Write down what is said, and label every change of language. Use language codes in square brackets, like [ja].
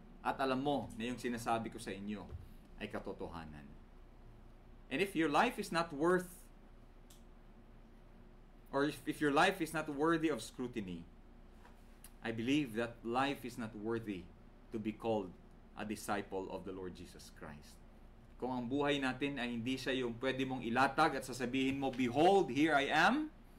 [tl] At alam mo na yung sinasabi ko sa inyo ay katotohanan. [en] And if your life is not worth, or if your life is not worthy of scrutiny, I believe that life is not worthy to be called a disciple of the Lord Jesus Christ. [tl] Kung ang buhay natin ay hindi siya yung pwede mong ilatag at sasabihin mo, [en] behold, here I am.